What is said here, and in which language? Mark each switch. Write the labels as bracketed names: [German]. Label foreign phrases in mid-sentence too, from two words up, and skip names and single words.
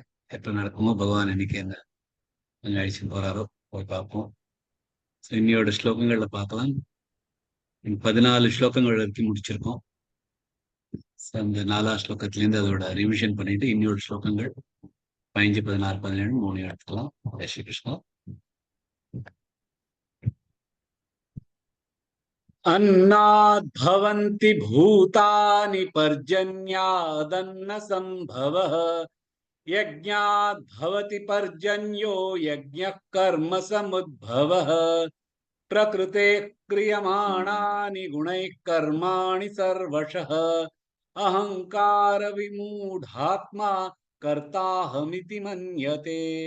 [Tamil] எப்ப நடக்குமோ பகவான் இன்னைக்கு என்ன கொஞ்சம் அழிச்சுட்டு போறாரோ போய் பார்ப்போம். ஸோ இன்னையோட ஸ்லோகங்கள்ல பார்க்கலாம். 14 ஸ்லோகங்கள் வரைக்கும் முடிச்சிருக்கோம். அந்த 4ஆம் ஸ்லோகத்திலேருந்து அதோட ரிவிஷன் பண்ணிட்டு இன்னொரு ஸ்லோகங்கள் 15, 16, 17 3 எடுத்துக்கலாம். [Hindi] जय श्री कृष्णा. [Sanskrit] अन्नाद्भवन्ति भूतानि पर्जन्यादन्न संभवः यज्ञाद्भवति पर्जन्यो यज्ञः कर्म समुद्भवः प्रकृतेः क्रियमाणानि गुणैः कर्माणि सर्वशः अहंकार विमूढात्मा कर्ताहमिति मन्यते